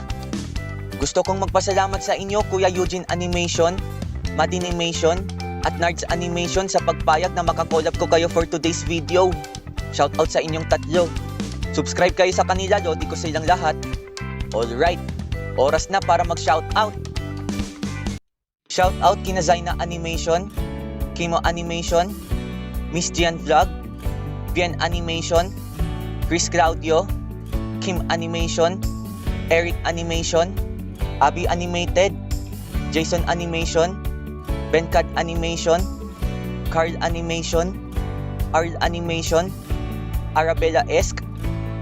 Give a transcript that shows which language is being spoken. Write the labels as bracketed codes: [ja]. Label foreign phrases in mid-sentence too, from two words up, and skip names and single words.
[tl] Gusto kong magpasalamat sa inyo Kuya Eugene Animation, Madinimation, at Nards Animation sa pagpayag na makakolab ko kayo [en] for today's video. [tl] Shoutout sa inyong tatlo. Subscribe kayo sa kanila, lodi ko silang lahat. Alright, oras na para mag-shoutout. Shoutout kina Zaina Animation, Kimo Animation, Miss Gian Vlog, Vian Animation, Chris Claudio, Kim Animation, Eric Animation, Abby Animated, Jason Animation, Bencad Animation, Carl Animation, Arl Animation, Arabella Esk,